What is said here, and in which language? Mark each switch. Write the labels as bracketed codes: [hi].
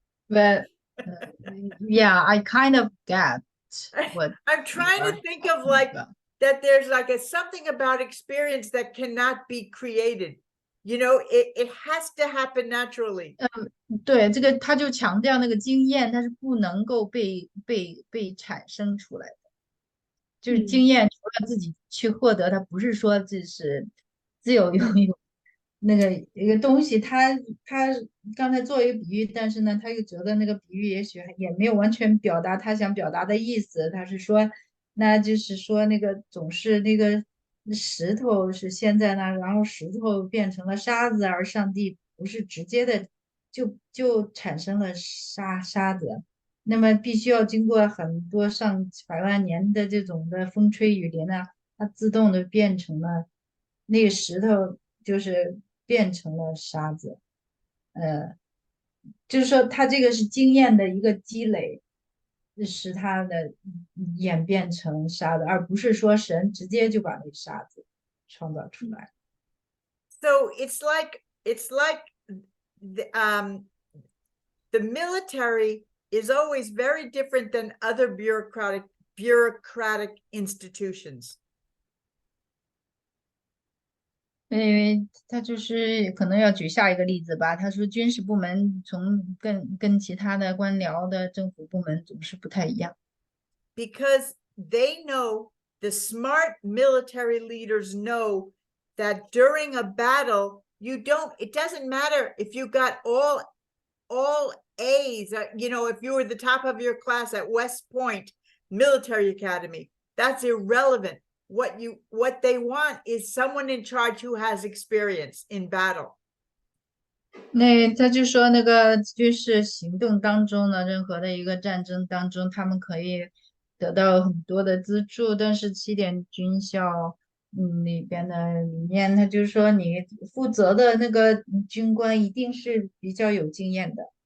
[en] But yeah, I kind of get what I'm trying to think of like that there's like something about experience that cannot be created. You know, it has to happen naturally. [zh] 对，这个他就强调那个经验，它是不能够被产生出来的。就是经验除了自己去获得，它不是说这是自由拥有那个一个东西。他刚才做一个比喻，但是呢，他又觉得那个比喻也许也没有完全表达他想表达的意思。他是说，那就是说那个总是那个石头是现在呢，然后石头变成了沙子，而上帝不是直接的就产生了沙子。那么必须要经过很多上百万年的这种的风吹雨淋呢，它自动的变成了那个石头，就是变成了沙子。就是说它这个是经验的一个积累，使它的演变成沙子，而不是说神直接就把那个沙子创造出来。 [en] So it's like the military is always very different than other bureaucratic institutions. [zh] 因为他就是可能要举下一个例子吧。他说，军事部门跟其他的官僚的政府部门总是不太一样。 [en] Because they know, the smart military leaders know that during a battle, it doesn't matter if you got all A's, if you were the top of your class at West Point Military Academy, that's irrelevant. What they want is someone in charge who has experience in battle. [zh] 那他就说，那个军事行动当中呢，任何的一个战争当中，他们可以得到很多的资助，但是起点军校里边的理念，他就说你负责的那个军官一定是比较有经验的。